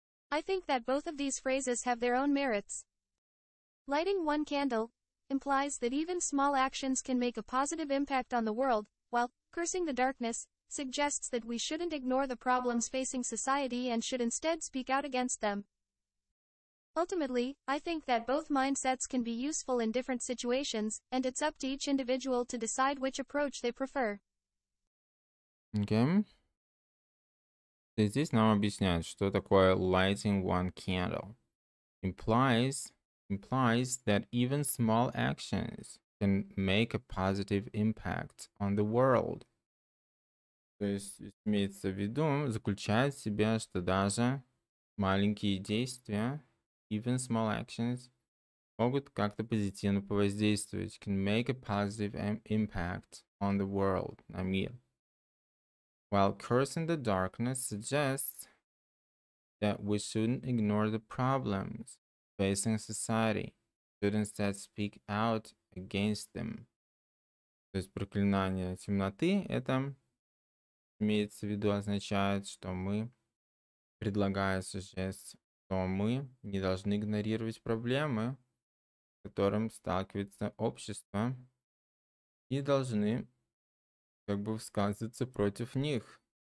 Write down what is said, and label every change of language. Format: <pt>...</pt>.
<en>I think that both of these phrases have their own merits. Lighting one candle implies that even small actions can make a positive impact on the world, while cursing the darkness suggests that we shouldn't ignore the problems facing society and should instead speak out against them. Ultimately, I think that both mindsets can be useful in different situations, and it's up to each individual to decide which approach they prefer. Okay.</en> <ru>И здесь нам объясняют, что такое</ru> <en>lighting one candle. Implies that even small actions can make a positive impact on the world.</en> <ru>То есть имеется в виду, заключает в себе, что даже маленькие действия,</ru> <en>even small actions,</en> <ru>могут как-то позитивно повоздействовать,</ru> <en>can make a positive impact on the world,</en> <ru>на мир.</ru> <en>While cursing the darkness suggests that we shouldn't ignore the problems facing society, should instead speak out against them.</en> <ru>То есть проклинание темноты, это имеется в виду, означает, что мы, предлагается здесь, что мы не должны игнорировать проблемы, с которыми сталкивается общество, и должны как бы высказываться против них.</ru>